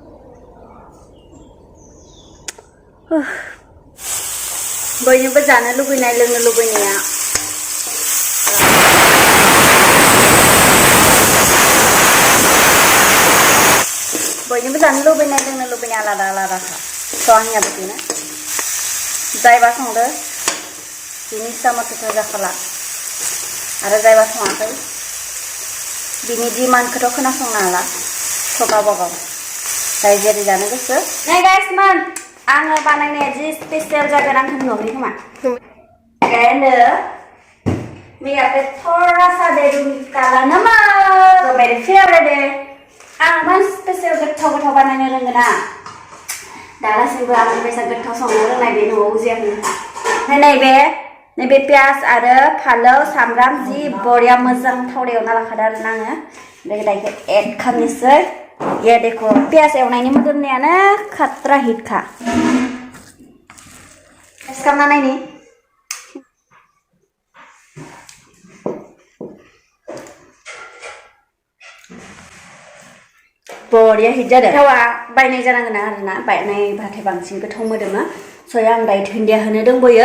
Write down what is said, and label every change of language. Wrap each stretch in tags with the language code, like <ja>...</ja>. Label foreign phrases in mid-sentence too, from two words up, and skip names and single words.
<brx>बयनोबो जानो लुबैनाय लोंनो लुबैनाया बयनोबो जानो लुबैनाय लोंनो लुबैनाय आलादा आलादाखा स' आंनियाबो बेनो जायबा संदो बिनि इस्सा मथेथ' जाखाला आरो जायबा सङाखै बिनि डिमान्डखौथ' खोनासंनो हाला स' गावबा गाव जाय जेरै जानो गोसो नै गाइस मान आङो बानायनाया जि स्पेशल जागोन आंखौ नुवाखै खोमा</brx> <hi>कहने मैं यहाँ पे थोड़ा सा दे दूँगी काला नमक तो मेरे फेवरेट है</hi> <brx>आं मान स्पेशल गोथाव गोथाव बानायनो रोंगोना दालासिमबो आं बेसा गोथाव संनो रोंनाय बे न'आव उजियाखै ओमफ्राय नैबे पियास आरो फालौ सामब्राम जि बरिया मोजां थावआव एवना लाखादों आरोना आङो ओमफ्राय दायो एड खालामनोसै</brx> <hi>ये देखो</hi> <brx>पियास एवनायनि मोदोमनायानो खात्रा हिटखा टेस्ट खालामना नायनि बरिया हिट जादों थावा बायनाय जानांगोन आरोना बायनायबाथाय बांसिन गोथाव मोदोमो स' आं दायो दुन्दिया होनो दंबोयो</brx>